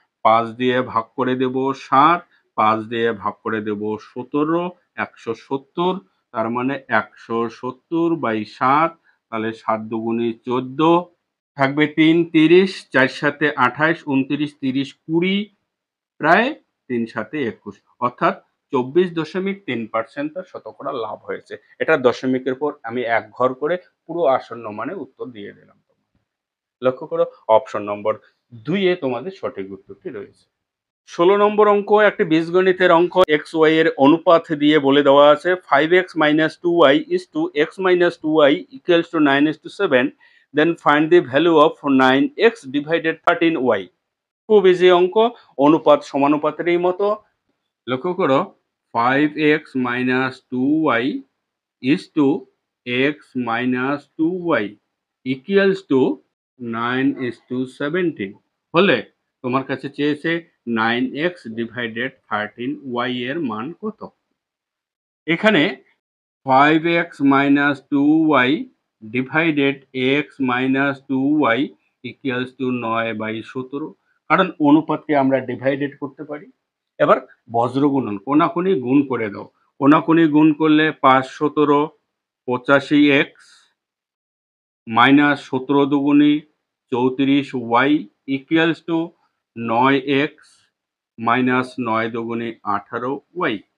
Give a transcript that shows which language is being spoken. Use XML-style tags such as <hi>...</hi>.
<bn>5 দিয়ে ভাগ করে দেব 7, 5 দিয়ে ভাগ করে দেব 17, 170, তার মানে 170/7, তাহলে 7 দুগুণে 14, থাকবে 3 30, 4 সাথে 28, 29, 30, 20, প্রায় 3 সাথে 21, অর্থাৎ 24.3% তার শতকরা লাভ হয়েছে। এটা দশমিকের পর আমি এক ঘর করে পুরো আসন্ন মানে উত্তর দিয়ে দিলাম। লক্ষ্য করো অপশন নম্বর 2 এ তোমাদের সঠিক উত্তরটি রয়েছে। 16 নম্বর অঙ্ক একটি বীজগণিতের অঙ্ক। এক্স ওয়াই এর অনুপাত দিয়ে বলে দেওয়া আছে</bn> <en>5x - 2y is to x - 2y equals to 9:7, then find the value of 9x divided 13y.</en> <bn>খুব ইজি অঙ্ক, অনুপাত সমানুপাতেরই মতো। লক্ষ্য করো</bn> <en>5x - 2y is to x - 2y equals to 9:17</en> <bn>হলে তোমার কাছে চেয়েছে</bn> <en>9x divided 13y</en> <bn>এর মান কত। এখানে</bn> <en>5x minus 2y divided x minus 2y equals to 9/17,</en> <bn>কারণ অনুপাতকে আমরা ডিভাইডেড করতে পারি। এবার বজ্রগুণন কোনাকুনি গুণ করে দাও। কোনাকুনি গুণ করলে 5×17 85x minus 17 দুগুণি 34y equals to 9x minus 9 দুগুণি 18y।</bn>